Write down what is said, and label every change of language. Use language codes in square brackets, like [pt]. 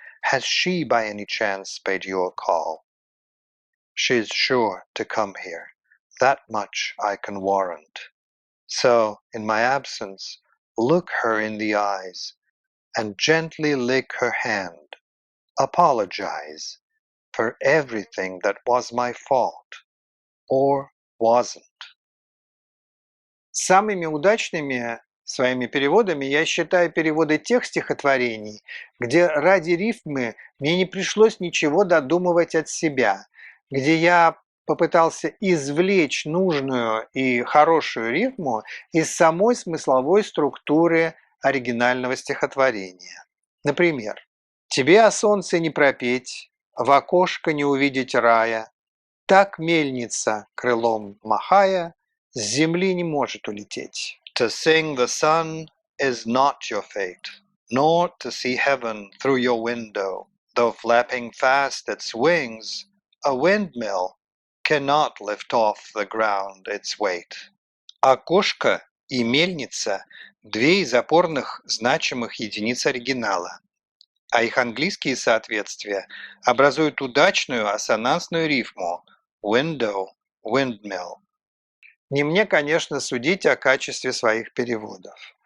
[en] Has she by any chance paid you a call? She's sure to come here, that much I can warrant. So, in my absence, look her in the eyes, and gently lick her hand. Apologize for everything that was my fault, or wasn't. [ru] Самыми удачными своими переводами я считаю переводы тех стихотворений, где ради рифмы мне не пришлось ничего додумывать от себя, где я попытался извлечь нужную и хорошую рифму из самой смысловой структуры оригинального стихотворения. Например, «Тебе о солнце не пропеть, в окошко не увидеть рая, так мельница, крылом махая, с земли не может улететь». [en] To sing the sun is not your fate, nor to see heaven through your window, though flapping fast its wings, a windmill cannot lift off the ground its weight. [ru] Окошко и мельница – две из опорных значимых единиц оригинала, а их английские соответствия образуют удачную ассонансную рифму window, windmill. Не мне, конечно, судить о качестве своих переводов.